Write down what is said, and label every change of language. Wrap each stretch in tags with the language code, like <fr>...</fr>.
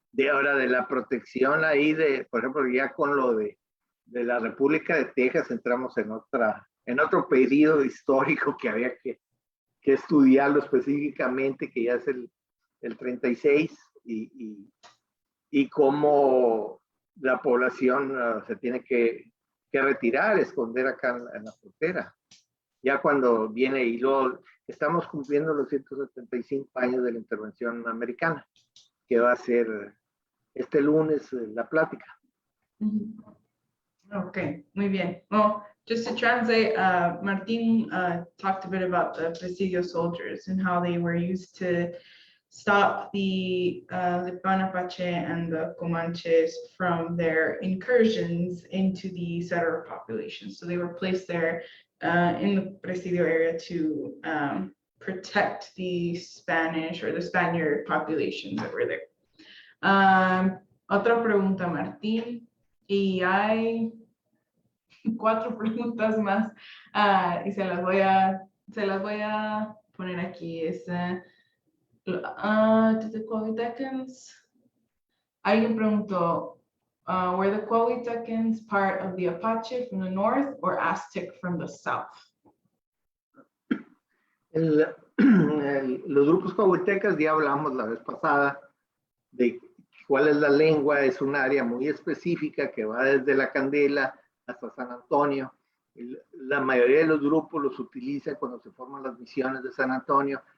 <es>Ahora de la protección ahí, por ejemplo, ya con lo de la República de Texas entramos en otro periodo histórico que había que estudiarlo específicamente, que ya es el 36, y cómo la población se tiene que retirar, esconder acá en la frontera. Ya cuando viene, y luego estamos cumpliendo los 175 años de la intervención americana, que va a ser este lunes la plática. Okay, muy bien.</es> <en>Well, just to translate, Martin talked a bit about the Presidio soldiers and how they were used to stop the Lipan Apache and the Comanches from their incursions into the settler population. So they were placed there in the Presidio area to protect the Spanish or the Spaniard populations that were there.</en> <es>Otra pregunta, Martín. Y hay 4 preguntas más y se las voy a poner aquí.</es> <en>The Cuauhtecans.</en> <es>Alguien preguntó,</es> <en>were the Cuauhtecans part of the Apache from the north or Aztec from the south?</en> <es>Los grupos cuauhtecas, ya hablamos la vez pasada de cuál es la lengua. Es un área muy específica que va desde La Candela hasta San Antonio. La mayoría de los grupos los utilizan cuando se forman las misiones de San Antonio.</es>